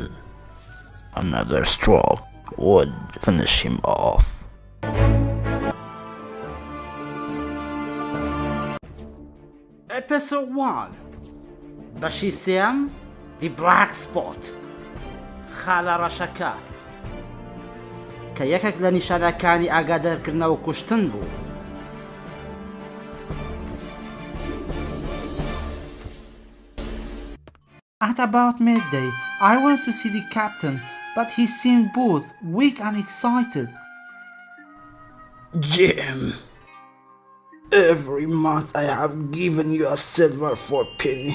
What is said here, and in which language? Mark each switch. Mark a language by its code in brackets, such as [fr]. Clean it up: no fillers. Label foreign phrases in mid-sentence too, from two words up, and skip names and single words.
[en] Another stroke would finish him off. Episode 1 Bashisiam, the Black Spot. [ckb] خاڵە ڕەشەکە. کە یەکێک لە نیشانەکانی ئاگادارکردنەوە کوشتن بوو. [en] At about midday, I went to see the captain, but he seemed both weak and excited. Jim, every month I have given you a silver for penny.